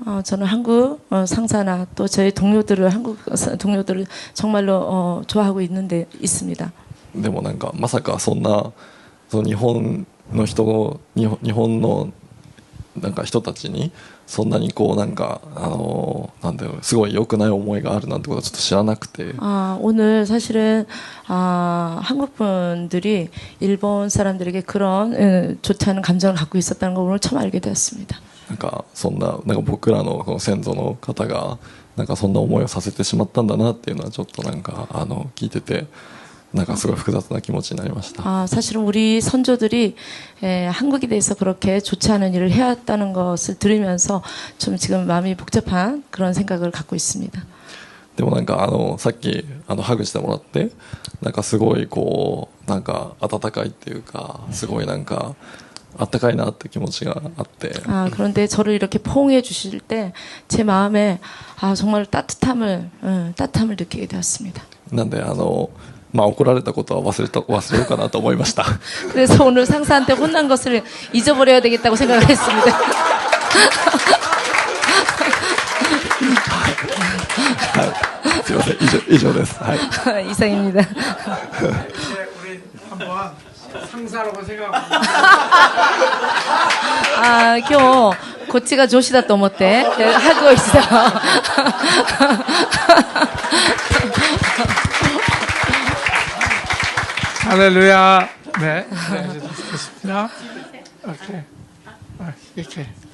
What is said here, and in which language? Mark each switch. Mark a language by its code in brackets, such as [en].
[ko] 저는 한국 상사나 또 저희 한국 동료들을 정말로 좋아하고 있습니다. [ja] でもなんかまさかそんな日本のなんか人たちにそんなにこうなんかなんだろう、すごい良くない思いがあるなんてことはちょっと知らなくて。 [ko] 오늘 사실은 한국 분들이 일본 사람들에게 그런 좋지 않은 감정을 갖고 있었다는 걸 오늘 처음 알게 되었습니다. [ja] なんか僕らのこの先祖の方がなんかそんな思いをさせてしまったんだなっていうのはちょっとなんか聞いてて。なんかすごい複雑な気持ちになりました。 [ko] 사실은 우리 선조들이 한국에 대해서 그렇게 좋지 않은 일을 해왔다는 것을 들으면서 좀 지금 마음이 복잡한 그런 생각을 갖고 있습니다. [ja] でもなんかさっきハグしてもらってなんかすごいこうなんか温かいっていうかすごいなんかあったかいなって気持ちがあって。 [ko] 그런데 저를 이렇게 포옹해 주실 때 제 마음에 정말 따뜻함을 느끼게 되었습니다. [ja] なんで怒られたことは忘れようかなと思いました。 [ko] 그래서 오늘 상사한테 혼난 것을 잊어버려야 되겠다고 생각을 했습니다. [ja] すいません、以上です。はい。 [ko] 이상입니다. 우리 한번 상사라고 생각하고. [ja] 今日こっちが女子だと思ってハグをした。 [ko] 할렐루야. 네, 됐습니다. 오케이. 이렇게.